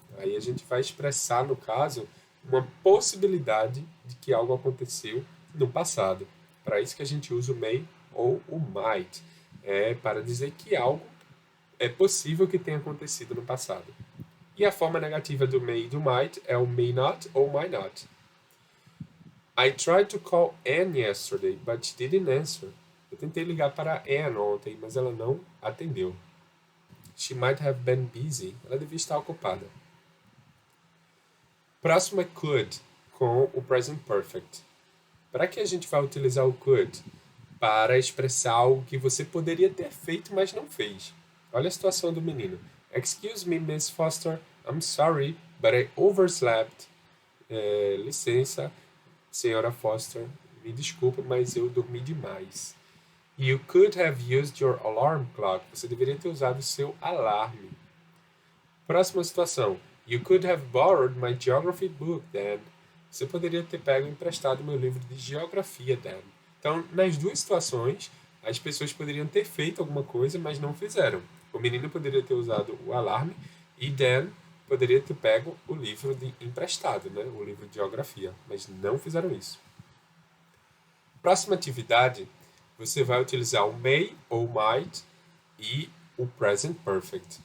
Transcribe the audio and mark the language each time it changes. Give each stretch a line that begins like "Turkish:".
Portuguese: Aí a gente vai expressar, no caso, uma possibilidade de que algo aconteceu no passado. Para isso que a gente usa o may ou o might. É para dizer que algo é possível que tenha acontecido no passado. E a forma negativa do may e do might é o may not ou might not.
English: I tried to call Anne yesterday, but she didn't answer.
Portuguese: Eu tentei ligar para Anne ontem, mas ela não atendeu.
English: She might have been busy.
Portuguese: Ela devia estar ocupada. Próximo é could, com o present perfect. Para que a gente vai utilizar o could? Para expressar algo que você poderia ter feito, mas não fez. Olha a situação do menino.
English: Excuse me, Miss Foster. I'm sorry, but I overslept.
Portuguese: Licença, senhora Foster. Me desculpa, mas eu dormi demais.
English: You could have used your alarm clock.
Portuguese: Você deveria ter usado o seu alarme. Próxima situação.
English: You could have borrowed my geography book, Dan.
Portuguese: Você poderia ter pego emprestado meu livro de geografia, Dan. Então, nas duas situações, as pessoas poderiam ter feito alguma coisa, mas não fizeram. O menino poderia ter usado o alarme e Dan poderia ter pego o livro emprestado, né? O livro de geografia, mas não fizeram isso. Próxima atividade, você vai utilizar o may ou might e o present perfect.